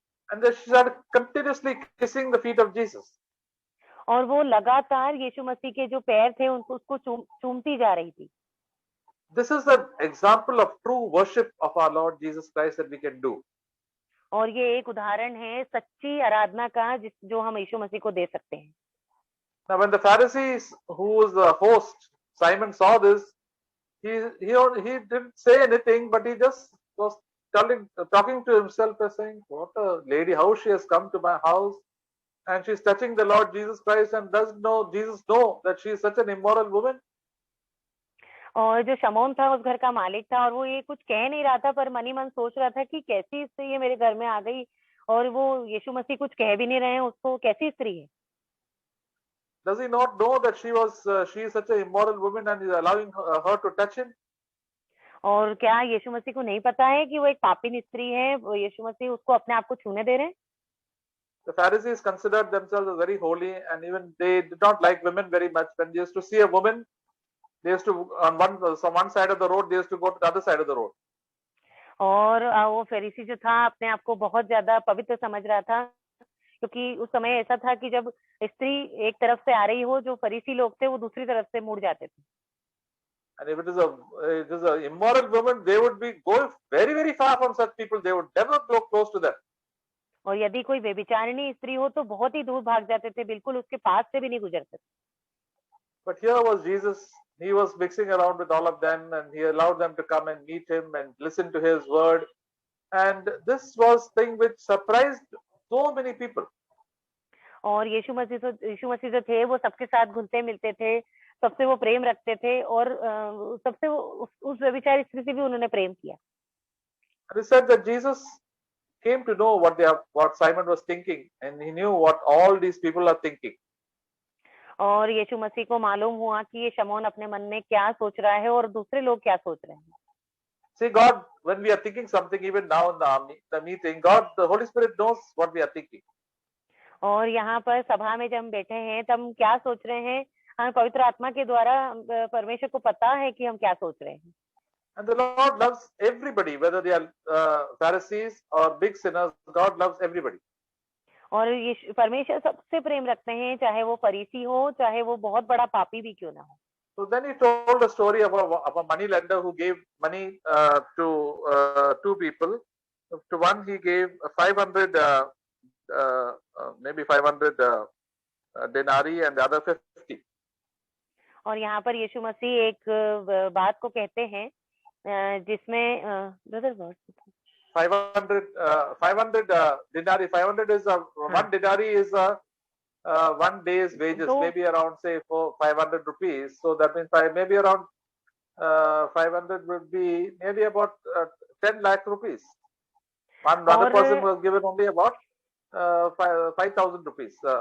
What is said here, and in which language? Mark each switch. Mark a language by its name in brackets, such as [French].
[English] And then she started continuously kissing the feet of Jesus. [Hindi] और वो लगातार यीशु मसीह के जो पैर थे उसको चूमती जा रही थी। [English] This is an example of true worship of our Lord Jesus Christ that we can do. [Hindi] और ये एक उदाहरण है सच्ची आराधना का जो हम यीशु मसीह को दे सकते हैं। [English] Now, when the Pharisees, who was the host, Simon, saw this, he didn't say anything, but he just was talking to himself and saying, "What a lady! How she has come to my house, and she's touching the Lord Jesus Christ, and doesn't Jesus know that she is such an immoral woman?" [Hindi] और जो शमौन था उस घर का मालिक था और वो ये कुछ कह नहीं रहा था पर मन ही मन सोच रहा था कि कैसी स्त्री ये मेरे घर में आ गई और वो यीशु मसीह कुछ कह भी नहीं रहे हैं उसको, कैसी स्त्री है। [English] Does he not know that she is such an immoral woman and is allowing her to touch him? [Hindi] और क्या यीशु मसीह को नहीं पता है कि वो एक पापी स्त्री है, वो यीशु मसीह उसको अपने आप को छूने दे रहे हैं। [English] The Pharisees considered themselves as very holy, and even they did not like women very much. When they used to see a woman, they used to on one side of the road, they used to go to the other side of the road. [Hindi] और वो फरीसी जो था अपने आप को बहुत ज्यादा पवित्र समझ रहा था क्योंकि उस समय ऐसा था कि जब स्त्री एक तरफ से आ रही हो, जो फरीसी लोग थे वो दूसरी तरफ से मुड़ जाते थे। [English] And if it is a immoral woman, they would be go very very far from such people. They would never go close to them. [Hindi] और यदि कोई व्यभिचारिणी स्त्री हो तो बहुत ही दूर भाग जाते थे, बिल्कुल उसके पास से भी नहीं गुजरते थे। [English] But here was Jesus. He was mixing around with all of them, and he allowed them to come and meet him and listen to his word. And this was thing which surprised so many people. [Hindi] और यीशु मसीह जो थे वो सबके साथ घुलते मिलते थे, सबसे वो प्रेम रखते थे और सबसे वो उस व्यभिचारी स्त्री से भी उन्होंने प्रेम किया। [English] And he said that Jesus came to know what Simon was thinking, and he knew what all these people are thinking. [Hindi] और यीशु मसीह को मालूम हुआ कि ये शमौन अपने मन में क्या सोच रहा है और दूसरे लोग क्या सोच रहे हैं। [English] See, God, when we are thinking something, even now in the meeting, God, the Holy Spirit knows what we are thinking. [Hindi] और यहाँ पर सभा में जब हम बैठे हैं तब हम क्या सोच रहे हैं, हमें पवित्र आत्मा के द्वारा परमेश्वर को पता है कि हम क्या सोच रहे हैं। [English] And the Lord loves everybody, whether they are Pharisees or big sinners. God loves everybody. [Hindi] और ये परमेश्वर सबसे प्रेम रखते हैं, चाहे वो फरीसी हो, चाहे वो बहुत बड़ा पापी भी क्यों ना हो। [English] So then he told a story of a money lender who gave money to two people. To one he gave 500, maybe 500 denarii, and the other 50. [Hindi] और यहाँ पर यीशु मसीह एक बात को कहते हैं जिसमें brother [English] 500 denarii. 500 is one denarii is 1 day's wages, maybe around say 500 rupees. So that means maybe around 500 would be maybe about 10 lakh rupees. One other person was given only about 5,000 rupees.